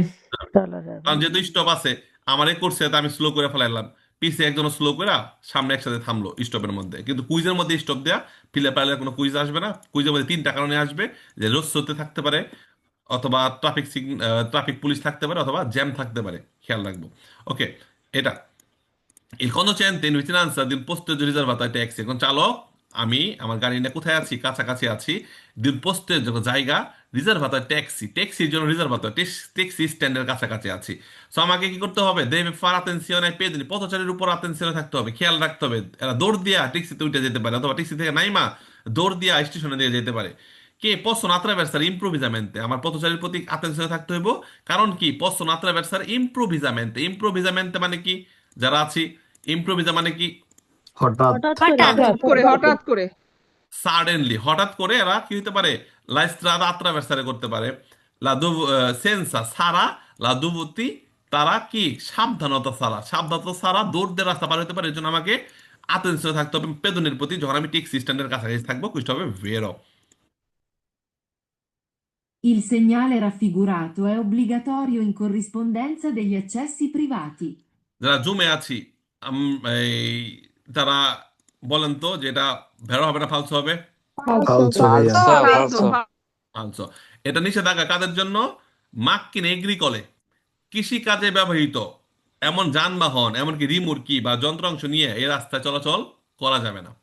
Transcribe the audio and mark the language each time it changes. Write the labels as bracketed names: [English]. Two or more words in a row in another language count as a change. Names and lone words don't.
[Bangla] কারণ যেহেতু স্টপ আছে, আমার এই কোর্সে আমি স্লো করে ফেলাইলাম, পিছে একজন স্লো করে সামনে একসাথে থামলো স্টপের মধ্যে। কিন্তু কুইজের মধ্যে স্টপ দেয়া, [Italian] file parallele [Bangla] কোনো কুইজ আসবে না। কুইজের মধ্যে তিনটা কারণে আসবে, যে রোড শোতে থাকতে পারে, অথবা ট্রাফিক পুলিশ থাকতে পারে, অথবা জ্যাম থাকতে পারে, খেয়াল রাখবো। ওকে, এটা [Italian] il conducente in vicinanza di un posto riservato ai taxi, [Bangla] এখন চালক আমি আমার গাড়ি নিয়ে কোথায় আছি, কাছাকাছি আছি, দিন পোস্টের জন্য জায়গা, রিজার্ভাতর ট্যাক্সি, ট্যাক্সির জন্য রিজার্ভাতর, ট্যাক্সি স্ট্যান্ডের কাছাকাছি আছি। সো আমাকে কি করতে হবে, [Italian] deve far attenzione pedoni, [Bangla] পথচারীর উপর আতেনসিওনে থাকতে হবে, খেয়াল রাখতে হবে। এরা দৌড় দিয়া ট্যাক্সিতে উঠে যেতে পারে, অথবা ট্যাক্সি থেকে নাইমা দৌড় দিয়া স্টেশনে দিয়ে যেতে পারে। [Italian] কে possono attraversare improvvisamente, [Bangla] আমার পথচারীর প্রতি আতেনসিওনে থাকতে হইব। কারণ কি [Italian] possono attraversare improvvisamente, [Bangla] improvvisamente মানে কি, যারা আছি, ইম্প্রোভিজা মানে কি, হঠাৎ হঠাৎ হঠাৎ করে সাডেনলি, হঠাৎ করে এরা কি হতে পারে, [Italian] la strada attraversare [Bangla] করতে পারে, সেন্সা সারা, লা দুভুতি, তারা কি সাবধানতা সারা, সাবধানতা সারা দৌড় দিয়ে রাস্তা পার হতে পারে। এর জন্য আমাকে আতেনসিও থাকতে হবে পেদনের প্রতি, যখন আমি ট্যাক্সি স্ট্যান্ডের কাছাকাছি থাকবো কুইষ্ট হবে ভেরো। [Italian] Il segnale raffigurato è obbligatorio in corrispondenza degli accessi privati. [Bangla] যারা জুমে আছি, এই তারা বলেন তো যে এটা ভেরো হবে না ফালসো হবে? ফালসো ভাইয়া ফালসো। এটা নিষেধাজ্ঞা কাদের জন্য? [Italian] macchine agricole, [Bangla] কৃষি কাজে ব্যবহৃত এমন যানবাহন, এমনকি রিমুরকি বা যন্ত্রাংশ নিয়ে এই রাস্তায় চলাচল করা যাবে না।